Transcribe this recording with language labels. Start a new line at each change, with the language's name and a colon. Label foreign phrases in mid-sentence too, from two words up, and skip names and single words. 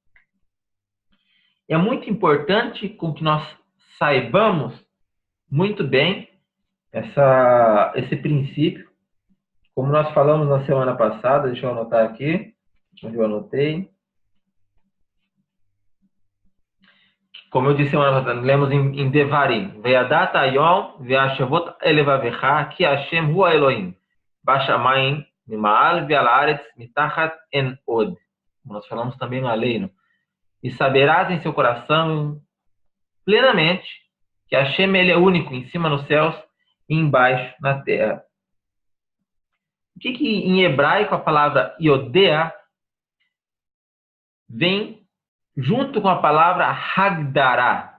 Portuguese: É muito importante com que nós saibamos muito bem esse princípio, como nós falamos na semana passada. Deixa eu anotar aqui, onde eu anotei. Como eu disse semana passada, lemos em Devarim.
Hebrew: וידעת היום והשבת אל לבבך כי השם הוא האלהים. בשמים ממעל ועל הארץ מתחת אין עוד.
Portuguese: Nós falamos também no Aleino. E saberás em seu coração plenamente que Hashem ele é único em cima nos céus e embaixo na terra. O que em hebraico a palavra Yodea vem junto com a palavra Hagdará.